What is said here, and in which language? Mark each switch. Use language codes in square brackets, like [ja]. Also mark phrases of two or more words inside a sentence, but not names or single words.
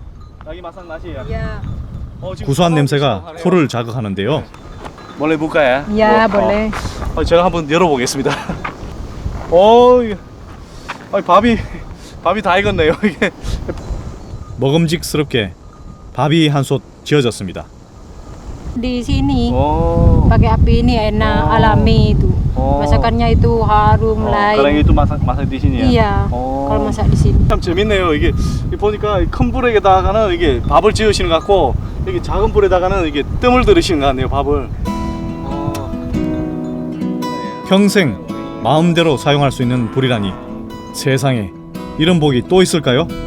[ko] 구수한 냄새가 코를 자극하는데요. 원래 볼까요? [id] Ya, boleh. [ko] 제가 한번 열어보겠습니다. 밥이 다 익었네요. 이게 먹음직스럽게 밥이 한솥 지어졌습니다. [id] Di sini pakai api ini enak, alami itu. Masakannya itu harum, [ko] 그냥 [id] lain. itu masak di sini ya? Iya, kalau masak di sini. [ko] 참 재밌네요. 이게 보니까 큰 불에다가는 이게 밥을 지으시는 것 같고 여기 작은 불에다가는 이게 뜸을 들이시는 것 같네요. 밥을. 평생 마음대로 사용할 수 있는 불이라니 세상에 이런 복이 또 있을까요?